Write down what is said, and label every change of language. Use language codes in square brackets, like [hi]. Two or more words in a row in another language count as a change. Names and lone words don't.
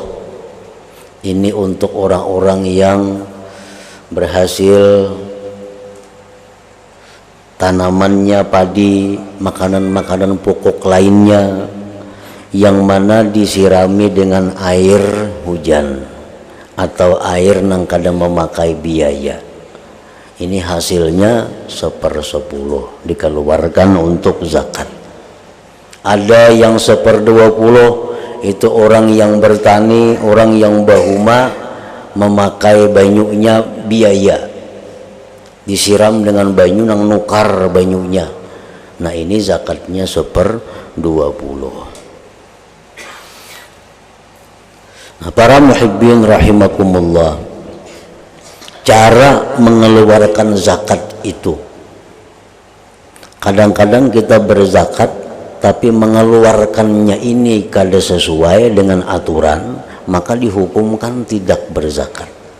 [id] Ini untuk orang-orang yang berhasil tanamannya padi, makanan-makanan pokok lainnya yang mana disirami dengan air hujan atau air nang kadang memakai biaya. Ini hasilnya 1/10 dikeluarkan untuk zakat. [bjn] Ada yang 1/20, itu orang yang bertani, orang yang bahuma memakai banyunya biaya, disiram dengan banyu nang nukar banyunya. [id] Nah ini zakatnya 1/20. Nah, para [ar] المحبين رحمكم الله, [id] cara mengeluarkan zakat itu, kadang-kadang kita berzakat tapi mengeluarkannya ini kada sesuai dengan aturan, maka dihukumkan tidak berzakat.